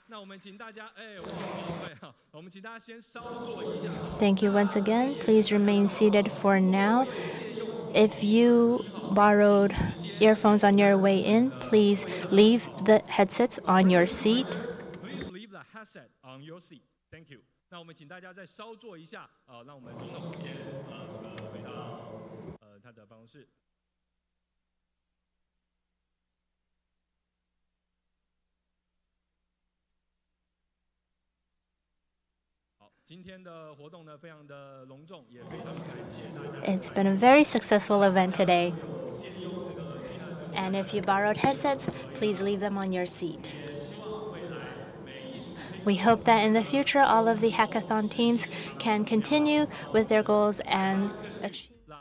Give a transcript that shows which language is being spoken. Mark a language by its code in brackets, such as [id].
[zh] 那我们请大家，我们请大家先稍坐一下。 [en] Thank you once again. Please remain seated for now. If you borrowed earphones on your way in, please leave the headsets on your seat. Please leave the headset on your seat. Thank you. [zh] 那我们请大家再稍坐一下，让我们总统先回到他的办公室。今天的活动呢，非常的隆重，也非常感谢大家。 [en] It's been a very successful event today. And if you borrowed headsets, please leave them on your seat. We hope that in the future, all of the hackathon teams can continue with their goals and achieve